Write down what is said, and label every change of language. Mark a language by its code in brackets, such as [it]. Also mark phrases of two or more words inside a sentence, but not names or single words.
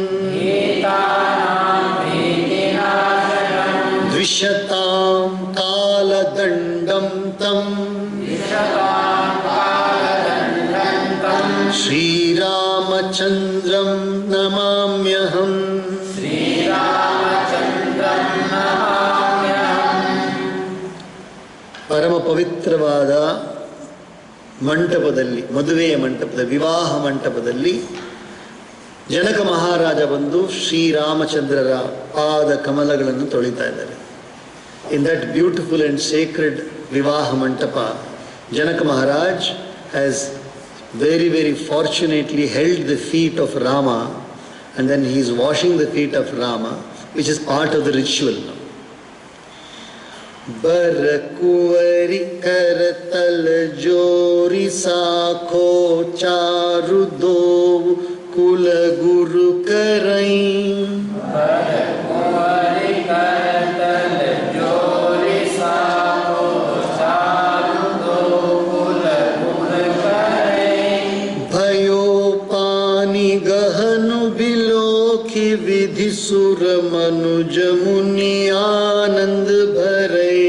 [sa] द्विषतां कालदण्डं तं श्रीरामचन्द्रं नमाम्यहम्। [kn] ಪರಮ ಪವಿತ್ರವಾದ ಮಂಟಪದಲ್ಲಿ, ಮದುವೆಯ ಮಂಟಪದ ವಿವಾಹ ಮಂಟಪದಲ್ಲಿ ಜನಕ ಮಹಾರಾಜ ಬಂದು ಶ್ರೀರಾಮಚಂದ್ರರ ಪಾದ ಕಮಲಗಳನ್ನು ತೊಳಿತಾ ಇದ್ದಾರೆ. [en] in that beautiful and sacred [kn] ವಿವಾಹ ಮಂಟಪ, [en] Janaka Maharaj has very very fortunately held the feet of Rama, and then he is washing the feet of Rama, which is part of the ritual. [awa] बर कुंवरी करतल जोरी साखो चारु दो कुल गुरु करई। भयो पानी गहनु बिलोकी विधि सुर मनुज मुनि आनंद भरे।